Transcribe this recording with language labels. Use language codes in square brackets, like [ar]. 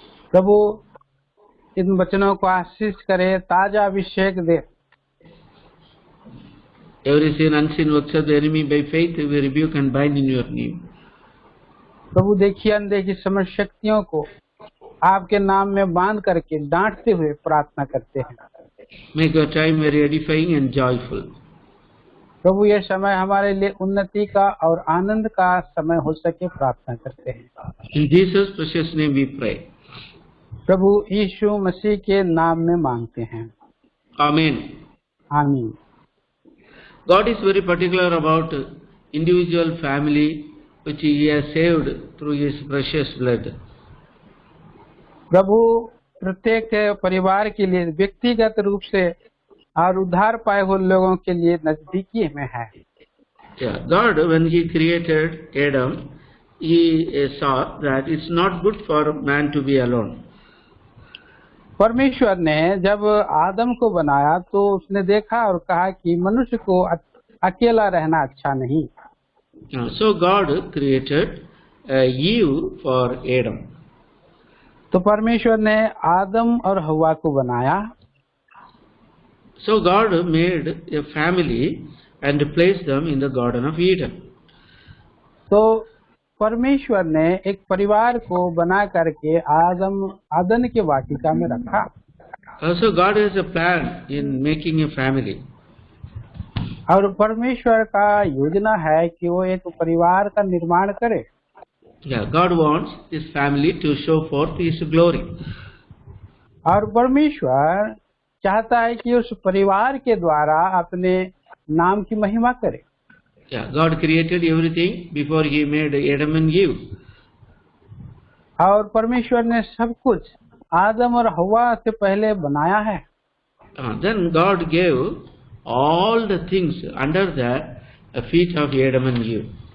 [hi] प्रभु इन वचनों को आशीष करे, ताजा अभिषेक दे। [en] Every sin, unseen works of the enemy by faith we rebuke and bind in your name. [hi] प्रभु देखिए अनदेखी समस्त शक्तियों को आपके नाम में बांध करके डांटते हुए प्रार्थना करते हैं। [en] Make your time very edifying and joyful. [hi] प्रभु ये समय हमारे लिए उन्नति का और आनंद का समय हो सके, प्रार्थना करते हैं। [en] In Jesus' precious name we pray. [hi] प्रभु यीशु मसीह के नाम में मांगते हैं, [en] Amen. [hi] आमीन। [en] God is very particular about individual family which He has saved through His precious blood. [hi] प्रभु प्रत्येक परिवार के लिए व्यक्तिगत रूप से और उद्धार पाए हुए लोगों के लिए नजदीकी में है। [en] Yeah, God, when He created Adam, He saw that it's not good for man to be alone. [hi] परमेश्वर ने जब आदम को बनाया तो उसने देखा और कहा कि मनुष्य को अकेला रहना अच्छा नहीं। [en] So God created Eve for Adam. [hi] तो परमेश्वर ने आदम और हव्वा को बनाया। [en] So God made a family and placed them in the Garden of Eden. [hi] तो परमेश्वर ने एक परिवार को बना करके आदन के वाटिका में रखा। [en] So God has a plan in making a family. [hi] और परमेश्वर का योजना है कि वो एक परिवार का निर्माण करे। [en] Yeah, God wants this family to show forth His glory. [hi] और परमेश्वर चाहता है कि उस परिवार के द्वारा अपने नाम की महिमा करे। [en] Yeah, God created everything before He made Adam and Eve. [hi] और परमेश्वर ने सब कुछ आदम और हव्वा से पहले बनाया है। [en] Then God gave all the things under the feet of Adam and Eve.